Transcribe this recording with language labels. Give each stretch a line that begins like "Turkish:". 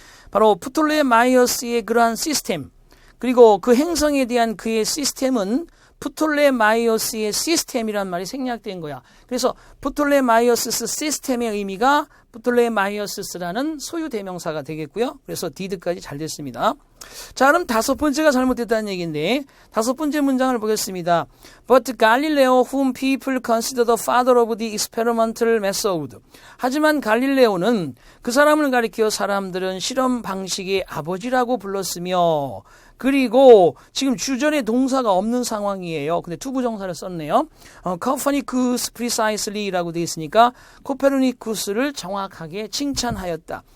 Korean: 바로 프톨레마이오스의 그러한 시스템, 그리고 그 행성에 대한 그의 시스템은 프톨레마이오스의 시스템이란 말이 생략된 거야. 그래서 프톨레마이오스 시스템의 의미가 프톨레마이오스라는 소유 대명사가 되겠고요. 그래서 did까지 잘 됐습니다. 자, 그럼 다섯 번째가 잘못됐다는 얘기인데, 다섯 번째 문장을 보겠습니다.
English: But Galileo, whom people consider the father of the experimental method.
Korean: 하지만 갈릴레오는, 그 사람을 가리켜 사람들은 실험 방식의 아버지라고 불렀으며, 그리고 지금 주전에 동사가 없는 상황이에요. 근데 투부정사를 썼네요. Copernicus precisely라고 되어 있으니까 코페르니쿠스를 정확하게 칭찬하였다.